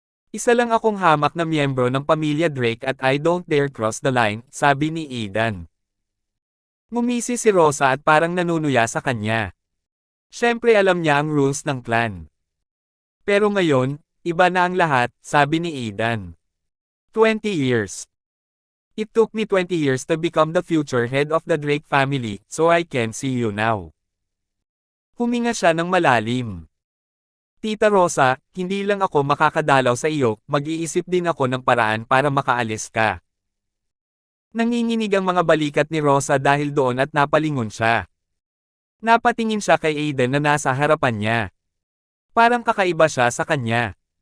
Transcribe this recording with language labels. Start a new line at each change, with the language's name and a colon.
Filipino: Isa lang akong hamak na miyembro ng pamilya Drake at
English: I don't dare cross the line,
Filipino: sabi ni Aidan. Ngumisi si Rosa at parang nanunuya sa kanya. Siyempre alam niya ang rules ng clan. Pero ngayon, iba na ang lahat, sabi ni Aidan.
English: 20 years. It took me 20 years to become the future head of the Drake family, so I can see you now.
Filipino: Huminga siya ng malalim. Tita Rosa, hindi lang ako makakadalaw sa iyo, mag-iisip din ako ng paraan para makaalis ka. Nanginginig ang mga balikat ni Rosa dahil doon at napalingon siya. Napatingin siya kay Aiden na nasa harapan niya. Parang kakaiba siya sa kanya.